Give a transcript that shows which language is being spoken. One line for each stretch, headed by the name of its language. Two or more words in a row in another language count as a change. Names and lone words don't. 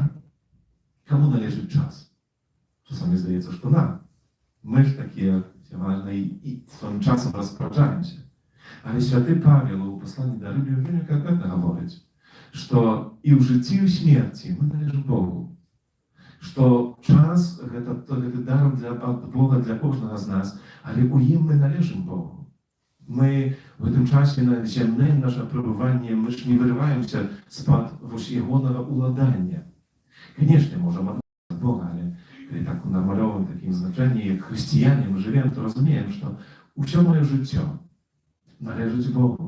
Polish: Komu należy czas? Czasami zdaje się, że to nam. My już takie ważne i swoim czasem rozpraszamy się. Ale święty Paweł w послании do Rybów wiele konkretnie mówić, że i w życiu i w śmierci my należy Bogu.
Ukrainian: Что час – это дар от Бога для кожного з нас, але у їм ми належимо Богу. Ми в цьому часі на земне наше перебування, ми ж не вириваємося з-під Його уладання. Звісно, можемо від Бога, але коли так у нормальовому таким значенні, як християни ми живемо, то розуміємо, що усе моє життя належить Богу.